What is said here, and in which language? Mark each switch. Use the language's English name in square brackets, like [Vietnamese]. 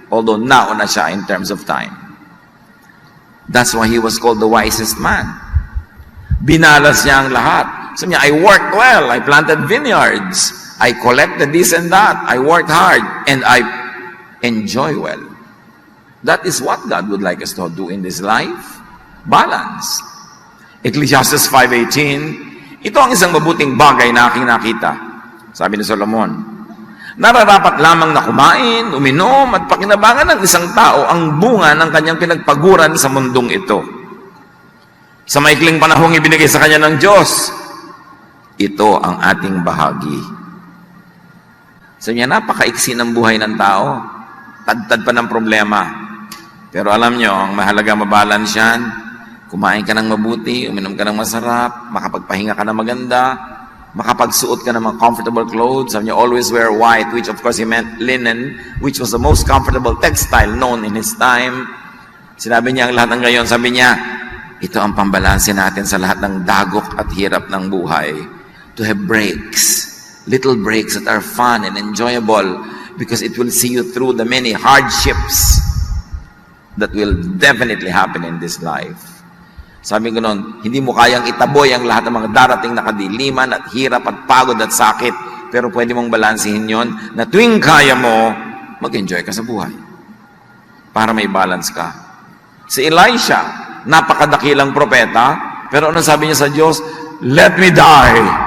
[English] Although now [Filipino] na siya [English] in terms of time. That's why he was called the wisest man. [Filipino] Binalas niya ang lahat. Sabi niya, [English] I worked well, I planted vineyards, I collected this and that, I worked hard, and I enjoy well. That is what God would like us to do in this life. Balance. [Filipino] Ecclesiastes 5:18, ito ang isang mabuting bagay na aking nakita. Sabi ni Solomon, nararapat lamang na kumain, uminom, at pakinabangan ng isang tao ang bunga ng kanyang pinagpaguran sa mundong ito. Sa maikling panahong ibinigay sa kanya ng Diyos, ito ang ating bahagi. Sabi niya, napakaiksi ng buhay ng tao. Tad-tad pa ng problema. Pero alam nyo, ang mahalaga mabalance yan. Kumain ka ng mabuti, uminom ka ng masarap, makapagpahinga ka ng maganda, makapagsuot ka ng mga comfortable clothes. Sabi niya, [English] always wear white, which of course he meant linen, which was the most comfortable textile known in his time. [Filipino] Sinabi niya ang lahat ng gayon. Sabi niya, ito ang pambalanse natin sa lahat ng dagok at hirap ng buhay. [English] To have breaks, little breaks that are fun and enjoyable, because it will see you through the many hardships that will definitely happen in this life. [Filipino] Sabi ko noon, hindi mo kayang itaboy ang lahat ng mga darating na kadiliman at hirap at pagod at sakit, pero pwede mong balansihin yon na tuwing kaya mo, mag-enjoy ka sa buhay. Para may balance ka. Si Elisha, napakadakilang propeta, pero ano sabi niya sa Diyos? [English] Let me die.